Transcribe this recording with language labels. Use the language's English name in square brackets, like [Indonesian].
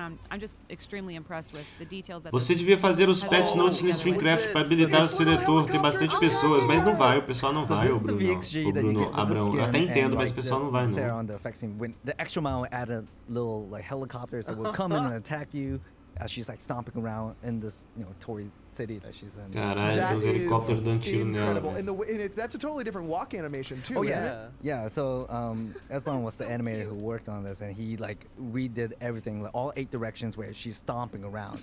[English] I'm just extremely impressed with the details that [Portuguese] Você devia fazer os patch notes no Streamcraft para habilitar o seletor. Tem bastante pessoas, mas não vai. O pessoal não vai, o Bruno Abrão. Eu até entendo, mas o pessoal não vai, não. [English] The extra mile added little like helicopters that would come in and attack you as she's like stomping around in this, Tory city that she's in. [Portuguese] Caralho, os helicópteros dando tiro [English] incredible. [Portuguese] nela. [English] And that's a totally different walk animation too. Oh isn't yeah, it? yeah. So Esbon was the animator who worked on this, and he like redid everything, like all 8 directions where she's stomping around.